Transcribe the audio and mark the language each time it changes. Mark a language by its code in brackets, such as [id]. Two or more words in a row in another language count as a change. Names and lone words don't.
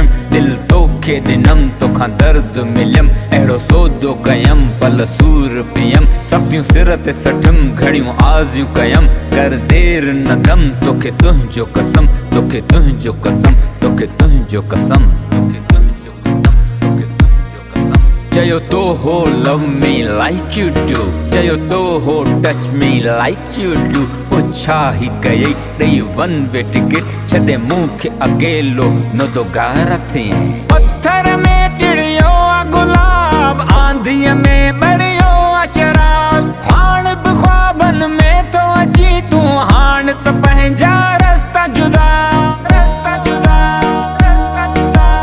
[sd] दिल तोखे ॾिनम, तोखां दर्द मिलियम, अहिड़ो सौदो कयम, पल सूर पियम। सख़्तियूं सिर ते सठम, घणियूं आज़ियूं कयम, कर देर न दम। तोखे तुंहिंजो कसम, तोखे तुंहिंजो कसम, तोखे तुंहिंजो कसम, तोखे तुंहिंजो कसम, तोखे तुंहिंजो कसम। चयो तो हो [en] love me like you do, [sd] चयो तो हो [en] touch me like you do. [sd] छा ही कयई ॾेई [en] one way ticket, [sd] छॾे मूंखे अकेलो न तो गार थी। पत्थर में टिड़ियो आ गुलाब, आंधीअ में ॿरियो आ चराग। हाण बि ख्वाबन में तो अची तूं, हाण त पंहिंजा रस्ता जुदा, रस्ता जुदा, रस्ता जुदा।